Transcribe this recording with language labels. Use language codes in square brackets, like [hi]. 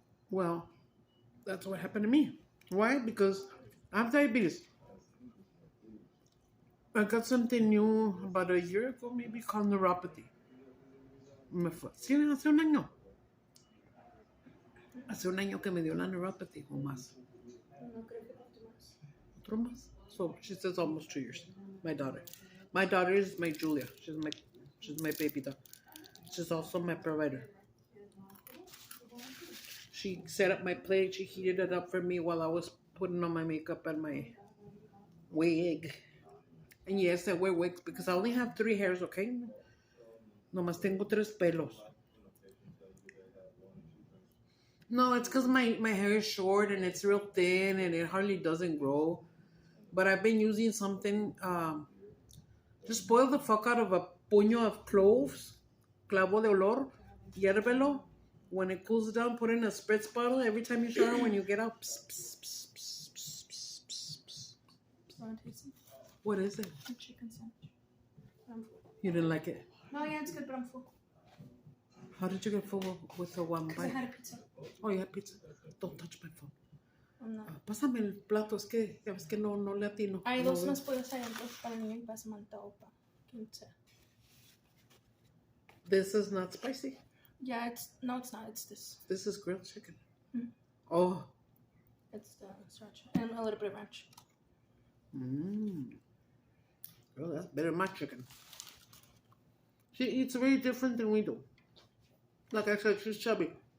[en] Well, that's what happened to me. Why? Because I have diabetes. I got something new about a year ago, maybe called neuropathy in my foot. [es] Sí, hace un año. Hace un año que me dio la neuropathy o más. Otro más. [en] So she says almost 2 years. My daughter. My daughter is my Julia. She's my baby doll. She's also my provider. She set up my plate. She heated it up for me while I was putting on my makeup and my wig. And yes, I wear wigs because I only have 3 hairs, okay? [es] Nomás tengo 3 pelos. [en] No, it's because my hair is short and it's real thin and it hardly doesn't grow. But I've been using something, just boil the fuck out of a puño of cloves, [es] clavo de olor, hiérvelo. [en] When it cools down, put it in a spritz bottle. Every time you shower, when you get out, pss, pss, pss, pss, pss, pss, pss, pss. What is it? A chicken sandwich. You didn't like it? No, yeah, it's good, but I'm full. How did you get full with the one Because I bite? had a pizza. Oh, you had pizza. Don't touch my phone. I'm not. [es] Pásame el plato, es que ya ves que no le atino. Hay No dos veo. más pollos adentro para el niño y para Samantha o para quien sea. [en] This is not spicy. Yeah, it's not. It's this. This is grilled chicken. Mm. Oh. It's the sriracha and a little bit of ranch. Oh, that's better than my chicken. She eats very different than we do. Like I said, she's chubby.